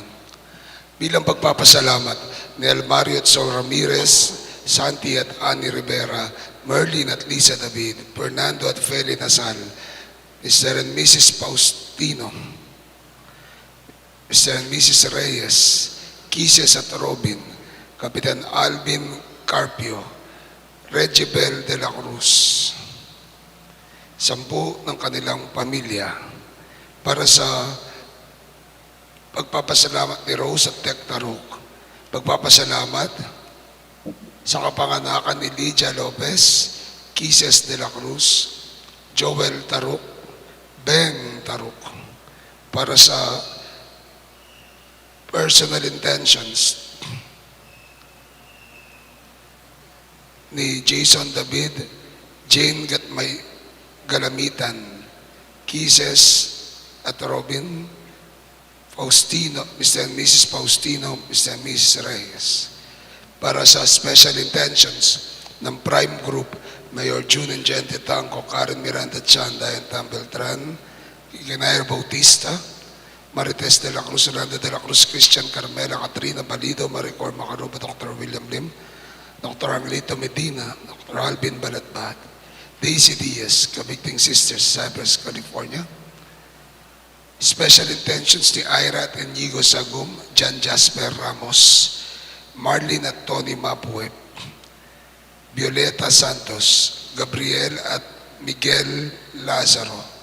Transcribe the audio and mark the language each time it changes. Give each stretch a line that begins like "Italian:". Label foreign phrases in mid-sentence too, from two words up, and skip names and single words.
Filipino: Bilang pagpapasalamat ni Elmario at Sol Ramirez, Santi at Annie Rivera, Merlin at Lisa David, Fernando at Feli Nasal, Mr.
English: and Mrs. Faustino, Mr. and Mrs.
Filipino: Reyes, Kisses at Robin, Kapitan Alvin Carpio, Reggie Bell de la Cruz, 10 ng kanilang pamilya, para sa pagpapasalamat ni Rose at Tek Taruk, pagpapasalamat sa kapanganakan ni Lydia Lopez, Kisses de la Cruz, Joel Taruk, Beng Taruk, para sa
English: personal intentions
Filipino: ni Jason David, Jane Gatmay Galamitan, Kisses at Robin, Faustino, Mr.
English: and Mrs.
Filipino: Faustino,
English: Mr. and Mrs.
Filipino: Reyes. Para sa
English: special intentions
Filipino: ng Prime Group, Mayor June and Gente Tanco, Karen Miranda Chan, Dayan Tam Beltran, Ignacio Bautista, Marites de la Cruz, Orlando de la Cruz, Christian Carmela, Katrina Balido, Maricor Macaruba, Dr. William Lim, Dr. Angelito Medina, Dr. Alvin Balatbat, Daisy Diaz, Kabigting Sisters, Cypress, California.
English: Special intentions
Filipino: ni Ira at Inigo Sagum, John Jasper Ramos, Marlene at Tony Mapuep, Violeta Santos, Gabriel at Miguel Lazaro.